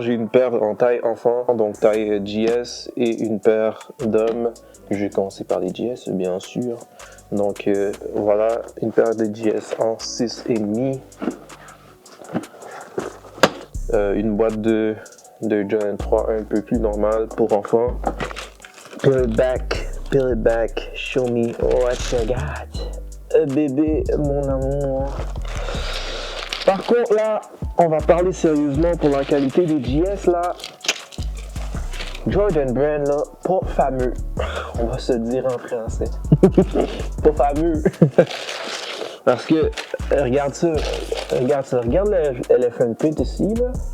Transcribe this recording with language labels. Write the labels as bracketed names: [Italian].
[French] J'ai une paire en taille enfant, donc taille GS, et une paire d'hommes. Je vais commencer par les GS, bien sûr. Donc voilà, une paire de GS en 6,5. Une boîte de Jordan 3 un peu plus normale pour enfants. [English] Peel it back, show me what you got. [French] Bébé, mon amour. Par contre, là, on va parler sérieusement pour la qualité des GS, là. Jordan Brand, là, pas fameux. On va se dire en français. Pas fameux. Parce que, regarde ça. Regarde le Elephant Print ici, là.